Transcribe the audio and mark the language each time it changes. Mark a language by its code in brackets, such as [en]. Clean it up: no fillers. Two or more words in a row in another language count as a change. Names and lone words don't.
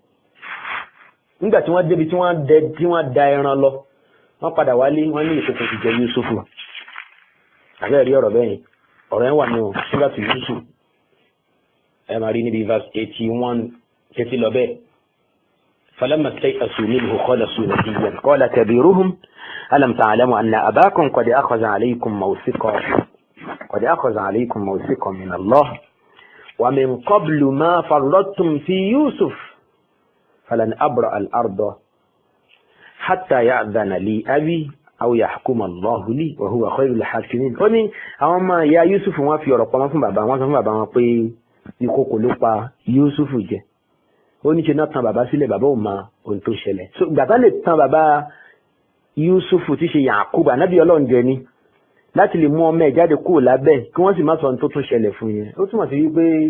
[yo] nígbà tí wọ́n débi tí wọ́n da ẹran lọ wọ́n padà wálé wọ́n ní ìkòkò ti jẹ Yusuf àbẹ́ẹ̀ rí ọ̀rọ̀ bẹ́ẹ̀ ọ̀rọ̀ yẹn wà ní o nígbà tí Yusuf ẹ máa rí níbi verse 81 títí lọ bẹ́ẹ̀ [ar] فلما استيأسوا منه خلصوا نجيا قال كبيرهم ألم تعلموا أن أباكم قد أخذ عليكم موثقا من الله ومن قبل ما فرطتم في يوسف فلن أبرأ الأرض حتى يأذن لي أبي أو يحكم الله لي وهو خير الحاكمين [yo] ó ní àwọn ọmọ ìyá Yusuf wọ́n fi ọ̀rọ̀ pamọ́ fún bàbá wọn sọ fún bàbá wọn pé ìkòkò ló pa Yusuf jẹ ó ní ṣe náà tan bàbá sílẹ̀ bàbá ò mọ ohun tó ṣẹlẹ̀ so gbàtà lè tan bàbá Yusufu tí ṣe Yakub ànábì Ọlọ́run jẹ ní láti lè mú ọmọ ẹ̀ jáde kúrò lábẹ́ kí wọ́n sì má sọ ohun tó tún ṣẹlẹ̀ fún yẹn ó túmọ̀ sí wípé